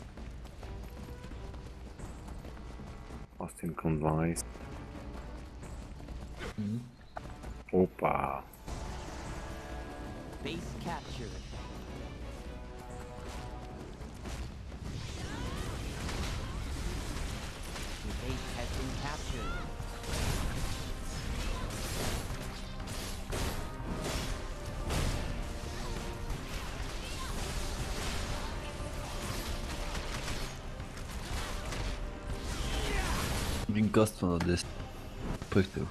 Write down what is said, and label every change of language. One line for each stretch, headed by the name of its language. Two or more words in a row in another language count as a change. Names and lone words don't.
Bulgarian: Остин към 12. Опа.
English: Base captured. The base has been captured.
Bulgarian: Един каства на 10. Пъхте го.